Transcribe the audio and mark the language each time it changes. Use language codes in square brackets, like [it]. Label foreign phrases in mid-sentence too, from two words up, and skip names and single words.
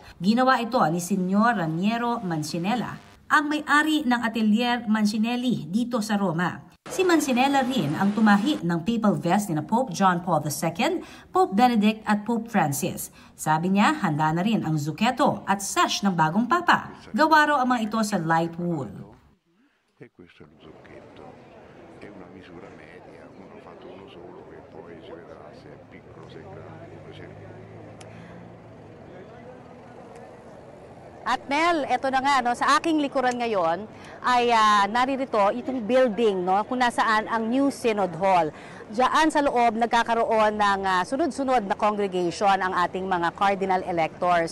[tl] Ginawa ito ni Senyor Raniero Mancinella, ang may-ari ng Atelier Mancinelli dito sa Roma. Si Mancinella rin ang tumahi ng [en] papal vest [tl] ni Pope John Paul II, Pope Benedict at Pope Francis. Sabi niya, handa na rin ang zuchetto at sash ng bagong papa. Gawa raw ang mga ito sa [en] light wool. [it] E questo è lo zucchetto, è una misura media, uno ha fatto uno solo che poi si vedrà se è piccolo, se è grande, come si vede. [tl] At Mel, eto na nga, sa aking likuran ngayon ay naririto itong building kung nasaan ang New Synod Hall. Diyan sa loob nagkakaroon ng sunod-sunod na congregation ang ating mga [en] cardinal electors.